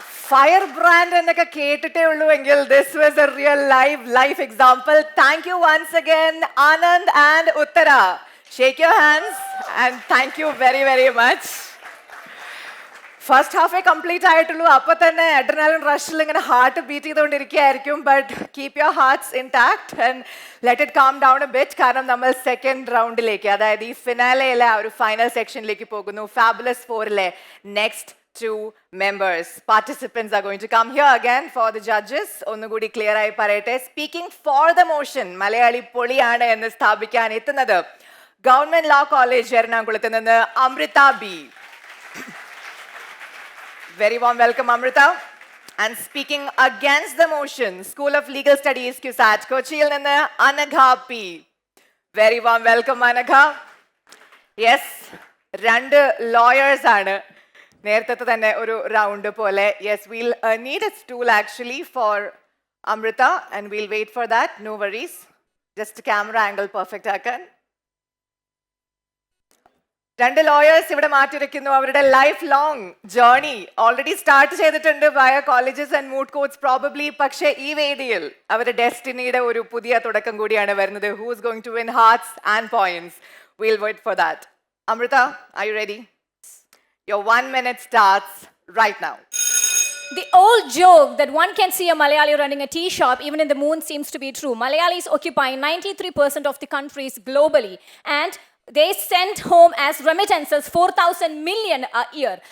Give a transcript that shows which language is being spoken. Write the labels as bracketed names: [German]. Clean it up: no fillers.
[English] Firebrand [Malayalam] എന്നൊക്കെ കേട്ടിട്ടേ ഉള്ളുവെങ്കിൽ [English] this was a real life example. Thank you once again, Anand and Uttara. Shake your hands and thank you very, very much. [Malayalam] First ഹാഫേ complete ആയിട്ടുള്ളൂ. അപ്പൊ തന്നെ adrenaline റഷിൽ ഇങ്ങനെ heart beat ചെയ്തുകൊണ്ടിരിക്കുകയായിരിക്കും. [English] But keep your hearts intact and let it calm down a bit. [Malayalam] കാരണം നമ്മൾ second റൗണ്ടിലേക്ക്, അതായത് ഈ ഫിനാലയിലെ ആ ഒരു ഫൈനൽ സെക്ഷനിലേക്ക് പോകുന്നു. [English] Fabulous ഫോറിലെ next 2 members, participants are going to come here again for the judges. [Malayalam] ഒന്നുകൂടി ക്ലിയർ ആയി പറയട്ടെ. Speaking for the motion, Malayali പൊളിയാണ് എന്ന് സ്ഥാപിക്കാൻ എത്തുന്നത് ഗവൺമെന്റ് ലോ കോളേജ് എറണാകുളത്ത് നിന്ന് Amrita B. [English] Very warm welcome, Amrita. And speaking against the motion, School of Legal Studies, CUSAT, Kochil ninnu Anagha P. Very warm welcome, Anagha. Yes, [Malayalam] രണ്ട് lawyers ആണ്. നേരത്തെ തന്നെ ഒരു റൗണ്ട് പോലെ. [English] Yes, we'll need a stool actually for Amrita and we'll wait for that. No worries. Just camera angle perfect ആക്കാൻ. [Malayalam] രണ്ട് lawyers ഇവിടെ മാറ്റിവെക്കുന്നു. [English] അവരുടെ life long journey already start ചെയ്തിട്ടുണ്ട് via colleges and moot courts probably. [Malayalam] പക്ഷേ ഈ വേദിയിൽ അവരുടെ ഡെസ്റ്റിനിയുടെ ഒരു പുതിയ തുടക്കം കൂടിയാണ് വരുന്നത്. [English] Who is going to win hearts and points? Will wait for that. Amrita, are you ready? Your 1 minute starts right now. The old joke that one can see a Malayali running a tea shop even in the moon seems to be true. Malayalis occupy 93% of the countries globally, and they send home as remittances 4,000 million a year.